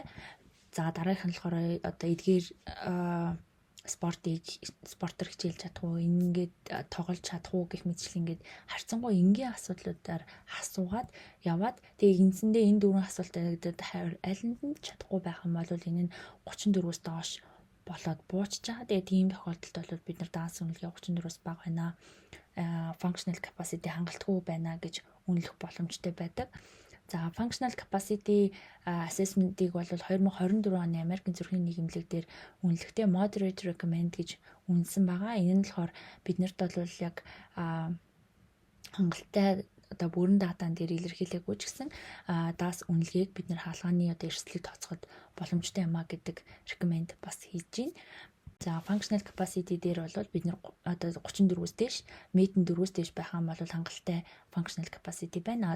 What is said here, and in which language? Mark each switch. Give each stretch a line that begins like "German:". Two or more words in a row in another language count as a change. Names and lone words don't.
Mongolian: За дараагийнх нь болохоор одоо эдгээр спортер хичээлж чадах уу, ингээд тоглож чадах уу гэх мэтчлэн ингээд харьцангуй энгийн асуудлуудаар асуугаад яваад тэгээ гинцэндээ энэ дөрвөн асуултад алинд нь чадахгүй байх юм бол энэ нь 34-өөс доош болоод буучж байгаа. Тэгээ тийм тохиолдолд бол бид нар данс үнэлгээ 34-өөс бага байна.
English: Functional capacity
Mongolian: хангалтгүй байна гэж үнэлэх боломжтой байдаг. За
English: functional capacity assessment-
Mongolian: ийг бол 2024 оны Америкийн зүрхний нийгэмлэг дээр үнэлэхдээ
English: moderate recommend
Mongolian: гэж үнэлсэн байгаа. Энэ нь болохоор биднэрт бол яг хангалттай одоо бүрэн датан дээр илэрхийлээгүй ч гэсэн DAS үнэлгээг бид нэр хаалганы одоо эрсдлийг тооцоход боломжтой юм а гэдэг recommend бас хийж байна. За
English: functional capacity
Mongolian: дээр бол бид нэр одоо 34-өөс дээш, MET 4-өөс дээш байх юм бол хангалттай
English: functional capacity
Mongolian: байна.